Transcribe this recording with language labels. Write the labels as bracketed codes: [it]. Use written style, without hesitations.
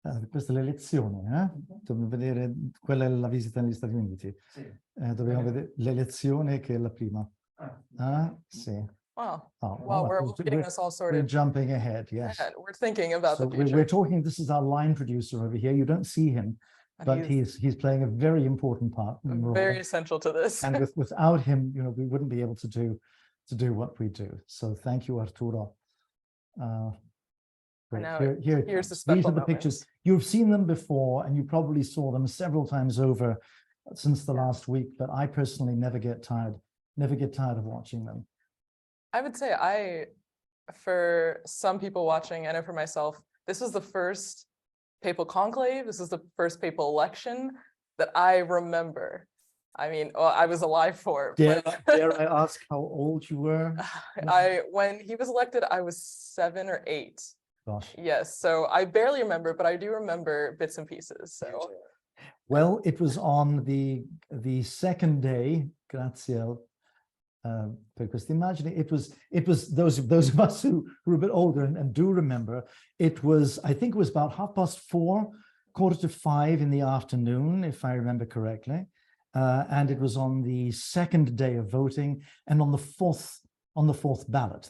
[it] Questa è l'elezione, dobbiamo vedere, quella è la visita negli Stati Uniti. Sì. Dobbiamo vedere l'elezione che è la prima. Sì. [en] Wow. Oh, well, we're getting this all sorted. We're jumping ahead, yes. Yeah, we're thinking about the future. We're talking, this is our line producer over here. You don't see him, but he's playing a very important part. Very essential to this. And without him, we wouldn't be able to do what we do. So thank you, Arturo. Here's the special These are the pictures. You've seen them before, and you probably saw them several times over since the last week, but I personally never get tired of watching them. I would say for some people watching, I know for myself, this was the first papal conclave. This is the first papal election that I remember. I mean, I was alive for it. Dare I ask how old you were? When he was elected, I was 7 or 8. Gosh. Yes, so I barely remember, but I do remember bits and pieces. So, well, it was on the second day. [it] Grazie per questa immagine. [en] It was those of us who were a bit older and do remember. It was, I think it was about 4:30, 4:45 in the afternoon, if I remember correctly. And it was on the second day of voting, and on the fourth ballot.